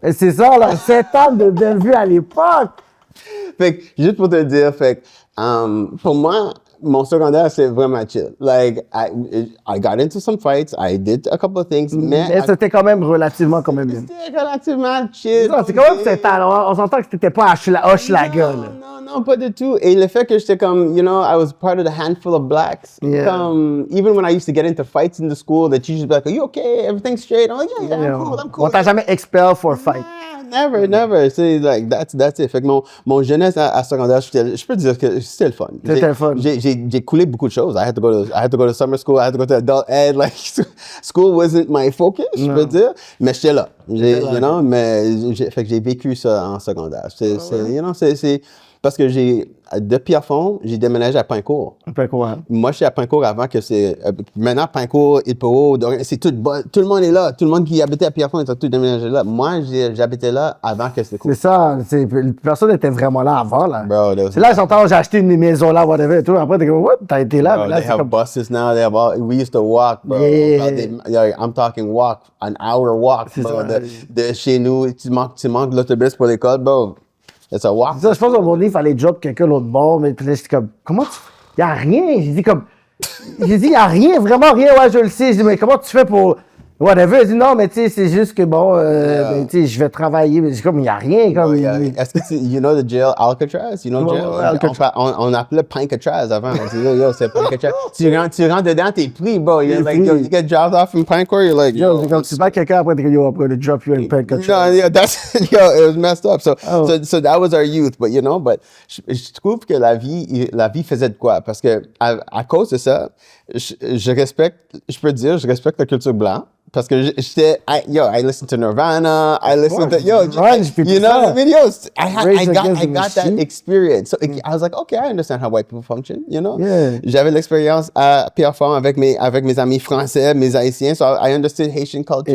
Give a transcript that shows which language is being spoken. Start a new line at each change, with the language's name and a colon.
French: Et c'est ça, là, 7 ans de Bellevue à l'époque. Fait que, juste pour te dire, fait que, pour moi, mon secondaire, c'est vraiment chill.
English: Like, I got into some fights, I did a couple of things,
French: mais c'était quand même relativement bien. C'était relativement chill. C'est quand même 7 ans, on s'entend que t'étais pas Hochelaga, là. Non, pas du tout. Et le fait que j'étais comme,
English: you know, I was part of the handful of blacks. Yeah. Comme, even when I used to get into fights in the school, the teachers would be like, are you okay? Everything's straight? I'm like, yeah, I'm cool.
French: On t'a jamais
English: expelled for a fight? Never. C'est like, that's it.
French: Fait que mon jeunesse à secondaire, je peux dire que c'était le fun. C'était le fun. J'ai coulé beaucoup de choses.
English: I had to go to summer school. I had to go to adult ed. Like, school wasn't my focus,
French: je peux dire. Mais j'étais là. You know, mais fait que j'ai vécu ça en secondaire. You know, c'est parce que de Pierrefonds, j'ai déménagé à Pincourt. Moi, j'étais à Pincourt avant que c'est... maintenant, Pincourt, Ilpero, c'est tout le monde est là. Tout le monde qui habitait à Pierrefonds était tout déménagé là. Moi, j'habitais là avant que c'était cool. C'est ça. Personne n'était vraiment là avant, là. Bro, c'est là, j'entends, j'ai acheté une maison là, whatever, et tout. Après, t'es comme, what? T'as été là? Bro, mais là,
English: they have buses now. We used to walk, bro. Yeah. I'm talking walk, an hour walk, bro.
French: De chez nous, tu manques de l'autobus pour l'école, bro. C'est ça, je pense qu'à un moment donné, il fallait job quelqu'un l'autre bord, mais puis là, j'étais comme, comment tu. Il n'y a rien. J'ai dit comme, J'ai dit, il n'y a rien, vraiment rien. Ouais, je le sais. Je dis, mais comment tu fais pour. Whatever. Il dit, non, mais tu sais, c'est juste que bon, ben, tu sais, je vais travailler. Mais je dis, comme, il n'y a rien. Comme, Est-ce que
English: you know the jail Alcatraz? You know
French: Ouais,
English: jail?
French: ouais, Alcatraz. On appelait Pancatraz avant. On disait, yo, c'est Pancatraz. tu rentres dedans, t'es pris, bro.
English: You're like, yo, you get dropped off in Pancor, you're like,
French: Yo, c'est comme, c'est pas quelqu'un après, yo, après, de
English: drop you in pen. no, yeah, that's, yo, it was messed up. So that was our youth.
French: But, you know, je trouve que la vie faisait de quoi? Parce que, à cause de ça, je respecte, je peux te dire, je respecte la culture blanche.
English: Parce que I listened to Nirvana, I listened to, you know what I mean? Yo, I got that experience. So I was like, okay, I understand how white people function, you know? Yeah.
French: J'avais l'expérience à Pierrefonds avec mes amis français, mes haïtiens,
English: so I understood Haitian culture